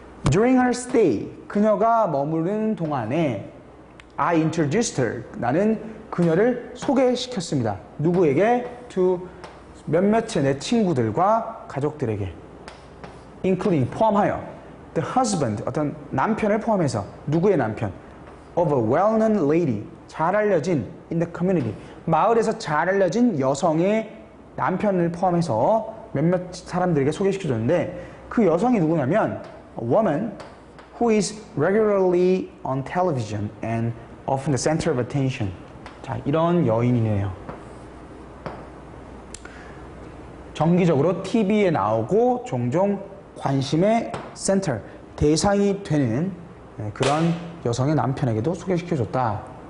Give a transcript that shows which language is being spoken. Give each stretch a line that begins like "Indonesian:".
English: During her stay,
Korean: 그녀가 머무르는 동안에
English: I introduced her,
Korean: 나는 그녀를 소개시켰습니다. 누구에게? To 몇몇의 내 친구들과 가족들에게. Including, 포함하여
English: the husband,
Korean: 어떤 남편을 포함해서 누구의 남편?
English: Of a well-known lady,
Korean: 잘 알려진
English: in the community,
Korean: 마을에서 잘 알려진 여성의 남편을 포함해서 몇몇 사람들에게 소개시켜줬는데 그 여성이 누구냐면
English: a woman who is regularly on television and often the center of attention.
Korean: 자, 이런 여인이네요. 정기적으로 TV에 나오고 종종 관심의 센터, 대상이 되는 그런 여성의 남편에게도 소개시켜줬다.